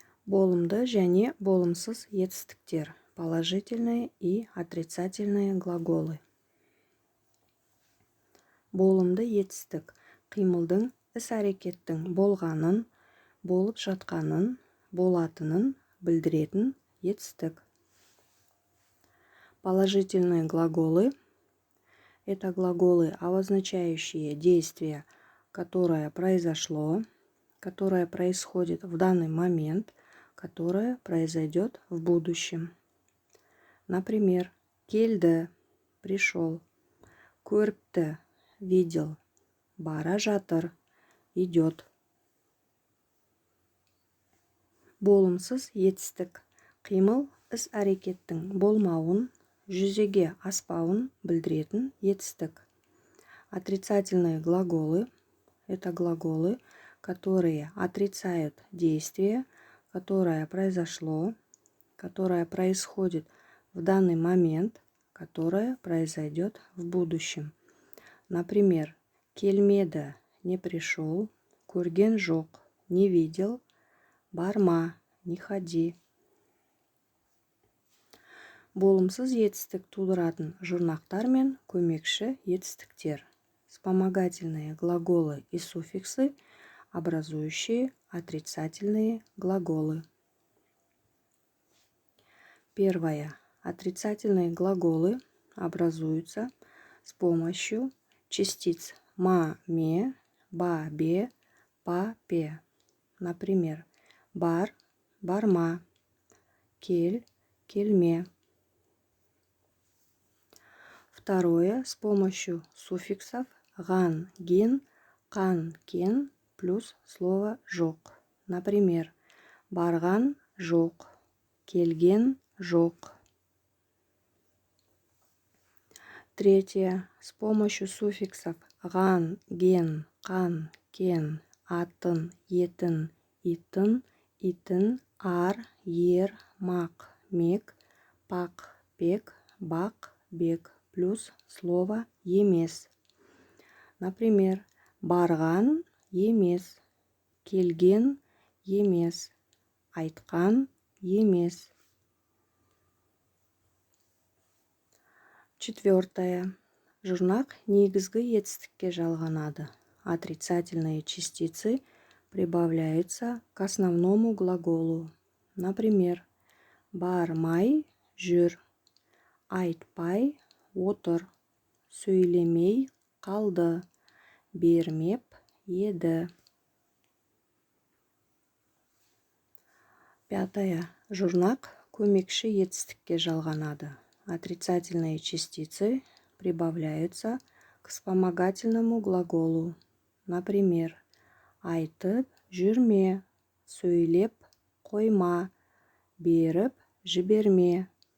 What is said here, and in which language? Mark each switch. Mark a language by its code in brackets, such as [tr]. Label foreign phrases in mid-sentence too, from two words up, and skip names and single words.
[kk] Болымды және болымсыз етістіктер. [ru] Положительные и отрицательные глаголы. [kk] Болымды етістік қимылдың, іс-әрекеттің болғанын, болып жатқанын, болатынын білдіретін етістік. [ru] Положительные глаголы – это глаголы, обозначающие действие, которое произошло, которое происходит в данный момент, которое произойдет в будущем. Например, келді – пришел, көріпті – видел, [kk] бара жатыр – идет. Болымсыз етістік қимыл іс-әрекеттің болмауын, жүзеге аспауын білдіретін етістік. [ru] Отрицательные глаголы – это глаголы, которые отрицают действие, которое произошло, которое происходит в данный момент, которое произойдет в будущем. Например, келмеді – не пришел, [kk] көрген жоқ – [ru] не видел, барма – не ходи. [kk] Болымсыз етістік тудыратын жұрнақтар мен көмекші етістіктер. [ru] Вспомогательные глаголы и суффиксы, образующие отрицательные глаголы. Первое. Отрицательные глаголы образуются с помощью частиц ма-ме, ба-бе, па-пе. [kk] Например, бар – барма, кель – кельме. [ru] Второе. С помощью суффиксов [kk] ган, гин, кан, кен [ru] плюс слово жоқ. [kk] Например, барған – жоқ, келген – жоқ. [ru] Третье. С помощью суффиксов [kk] ган, ген, кан, кен, атын, етін, итін, итін, ар, ер, мақ, мек, пақ, пек, бақ, бек [ru] плюс слово [kk] емес. Например, барған емес, келген емес, айтқан емес. [ru] Четвертое. [kk] Жұрнақ негізгі етістікке жалғанады. [ru] Отрицательные частицы прибавляются к основному глаголу. Например, [kk] бармай жүр, айтпай отыр, сөйлемей қалды, бермеп еді. [ru] Пятое. [kk] Жұрнақ көмекші етістікке жалғанады. [ru] Отрицательные частицы прибавляются к вспомогательному глаголу. Например, [kk] айтып жүрме, сөйлеп қойма, беріп жіберме,